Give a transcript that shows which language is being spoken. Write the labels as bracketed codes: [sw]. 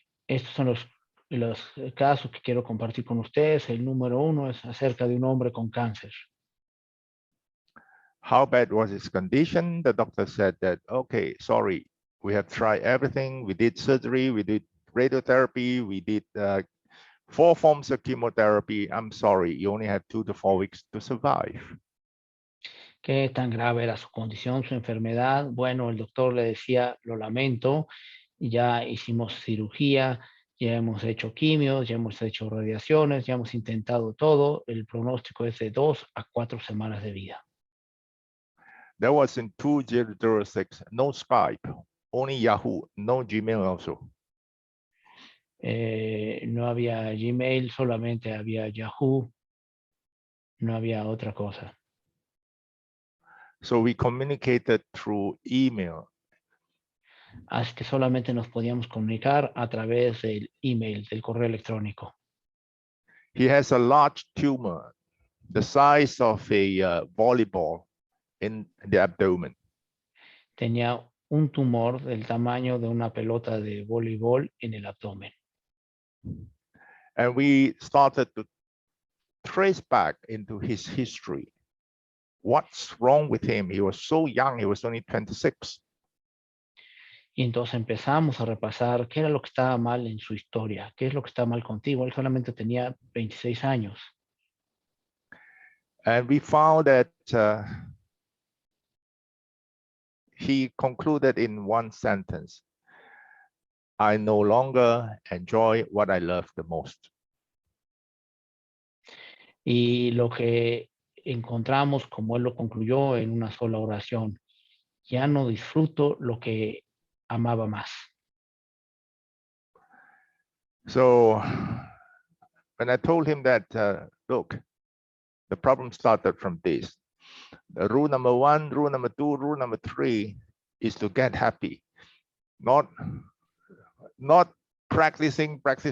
[es] Estos son los casos que quiero compartir con ustedes. El número uno es acerca de un hombre con cáncer. [en] How bad was his condition? The doctor said that, okay, sorry, we have tried everything. We did surgery, we did radiotherapy, we did 4 forms of chemotherapy. I'm sorry, you only have 2 to 4 weeks to survive. [es] ¿Qué tan grave era su condición, su enfermedad? Bueno, el doctor le decía, lo lamento, ya hicimos cirugía, ya hemos hecho quimios, ya hemos hecho radiaciones, ya hemos intentado todo. El pronóstico es de 2 a 4 semanas de vida. [en] That was in 2006, no Skype, only Yahoo, no Gmail also. [es] No había Gmail, solamente había Yahoo, no había otra cosa. [en] So we communicated through email. [es] Así que solamente nos podíamos comunicar a través del email, del correo electrónico. [en] He has a large tumor, the size of a volleyball in the abdomen. [es] Tenía un tumor del tamaño de una pelota de voleibol en el abdomen. [en] And we started to trace back into his history. What's wrong with him? He was so young, he was only 26. [es] Y entonces empezamos a repasar qué era lo que estaba mal en su historia, qué es lo que está mal contigo. Él solamente tenía 26 años. [en] And we found that he concluded in one sentence: I no longer enjoy what I love the most. [es] Y lo que encontramos, como él lo concluyó en una sola oración, ya no disfruto lo que amaba más. [en] So when I told him that, look, the problem started from this. The rule number one, rule number two, rule number three is to get happy, not practicing.